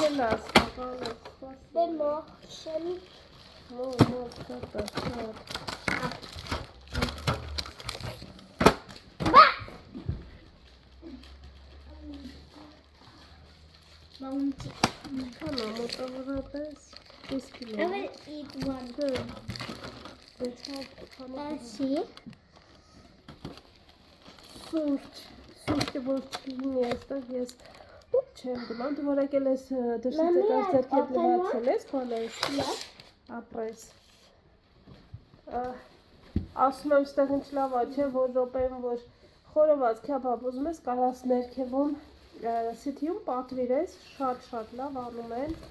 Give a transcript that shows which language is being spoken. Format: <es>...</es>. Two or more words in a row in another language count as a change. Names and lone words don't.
<en>Then more. Bouncy. I will eat one. Let's see.</en> <hy>Սուրճը որ չլինի այստեղ ես չեմ գնամ, դու որ եկել ես դրսից եկած ձեռքդ լվացել ես, բանես, ապրես։ Ասում եմ ստեղ ինչ լավ է, չէ, որ րոպեում որ խորոված քեբաբ ուզում ես, կարաս ներքևում սիթիում պատվիրես, շատ լավ անում են։</hy>